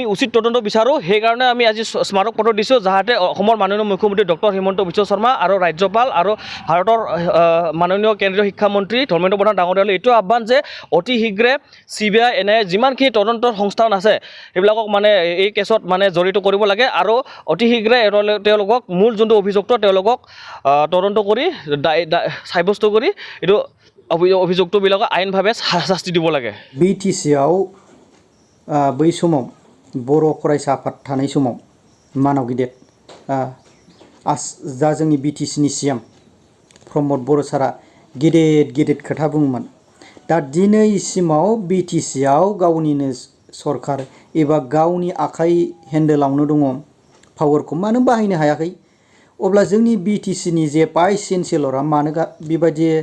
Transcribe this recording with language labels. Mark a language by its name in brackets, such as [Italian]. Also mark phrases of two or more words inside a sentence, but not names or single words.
[Assamese] উচিত তদন্ত বিচাৰোঁ সেইকাৰণে আমি আজি স্মাৰক পত্ৰ দিছোঁ যাতে অসমৰ মাননীয় মুখ্যমন্ত্ৰী ডক্টৰ হিমন্ত বিশ্ব শৰ্মা আৰু ৰাজ্যপাল আৰু ভাৰতৰ মাননীয় কেন্দ্ৰীয় শিক্ষামন্ত্ৰী ধৰ্মেন্দ্ৰ প্ৰধান ডাঙৰীয়ালৈ এইটো আহ্বান যে অতি শীঘ্ৰে CBI NIA যিমানখিনি তদন্তৰ সংস্থান আছে সেইবিলাকক মানে এই কেছত মানে জড়িত কৰিব লাগে আৰু অতি শীঘ্ৰে তেওঁলোকক মূল যোনটো অভিযুক্ত তেওঁলোকক তদন্ত কৰি সাব্যস্ত কৰি এইটো অভিযুক্তবিলাকক আইনভাৱে শাস্তি দিব লাগে [Bodo] BTCआव बै समाव बर' फरायसा आफाद थानाय समाव मानाव गिदिर दा जोंनि BTCनि CM प्रमोद बर' सारा गिदिर खोथा बुङोमोन दा दिनैसिमाव BTCआव गावनिनो सरकार एबा गावनि आखाइ हेन्डेलावनो दङ पावारखौ मानो बाहायनो हायाखै अब्ला जोंनि BTCनि जे [English] vice chancellorआ [Bodo] मानो बेबायदि